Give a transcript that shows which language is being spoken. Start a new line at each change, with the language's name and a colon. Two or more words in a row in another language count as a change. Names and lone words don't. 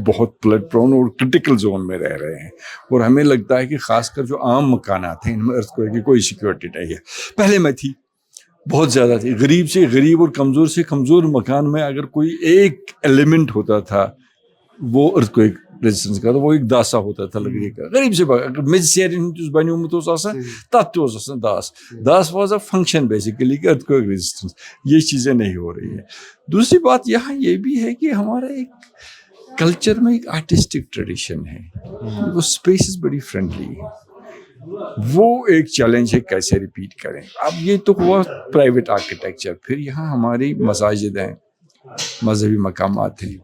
Urdu: بہت
English: flood prone
Urdu: اور
English: critical zone
Urdu: میں رہ رہے ہیں, اور ہمیں لگتا ہے کہ خاص کر جو عام مکانات ہیں ان میں ارتھ کوئک کی کوئی سیکیورٹی نہیں ہے. پہلے میں تھی, بہت زیادہ تھی. غریب سے غریب اور کمزور سے کمزور مکان میں اگر کوئی ایک ایلیمنٹ ہوتا تھا وہ
English: earthquake resistance
Urdu: کا, تو وہ ایک داسا ہوتا تھا لکڑی کا.
Kashmiri: غریب سے اگر میز سیرین بنیومت اوس آسان تتھ تہِ اوس آسان داس
English: was a function basically
Kashmiri: کہ
English: earthquake resistance.
Urdu: یہ چیزیں نہیں ہو رہی ہیں. دوسری بات یہاں یہ بھی ہے کہ ہمارا ایک کلچر میں ایک
English: artistic tradition
Urdu: ہے, وہ اسپیسز بڑی فرینڈلی ہے, وہ ایک چیلنج ہے کیسے ریپیٹ کریں. اب یہ تو ہوا
English: private architecture.
Urdu: پھر یہاں ہماری مساجد ہیں, مذہبی مقامات ہیں.